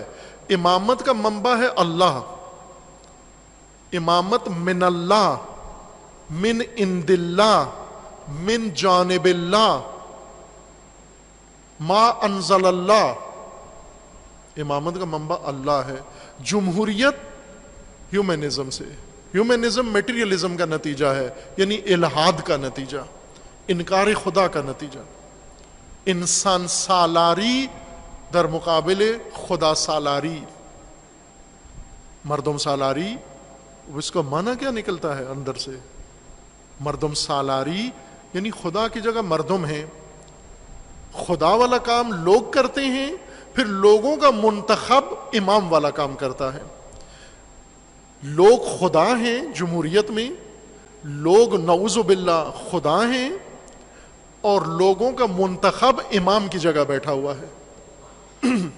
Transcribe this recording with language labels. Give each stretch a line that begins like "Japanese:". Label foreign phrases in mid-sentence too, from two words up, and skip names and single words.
Urdu: امامت کا منبع ہے اللہ، امامت
Arabic: من اللہ، من عند اللہ، من جانب اللہ، ما انزل اللہ،
Urdu: امامت کا منبع اللہ ہے۔ جمہوریت ہیومنزم سے، ہیومنزم میٹیریلزم کا نتیجہ ہے، یعنی الحاد کا نتیجہ، انکار خدا کا نتیجہ،
Persian: انسان سالاری در مقابل خدا سالاری، مردم سالاری،
Urdu: اس کا معنی کیا نکلتا ہے اندر سے؟
Persian: مردم سالاری
Urdu: یعنی خدا کی جگہ مردم ہیں، خدا والا کام لوگ کرتے ہیں، پھر لوگوں کا منتخب امام والا کام کرتا ہے۔ لوگ خدا ہیں جمہوریت میں، لوگ
Arabic: نعوذ باللہ
Urdu: خدا ہیں، اور لوگوں کا منتخب امام کی جگہ بیٹھا ہوا ہے۔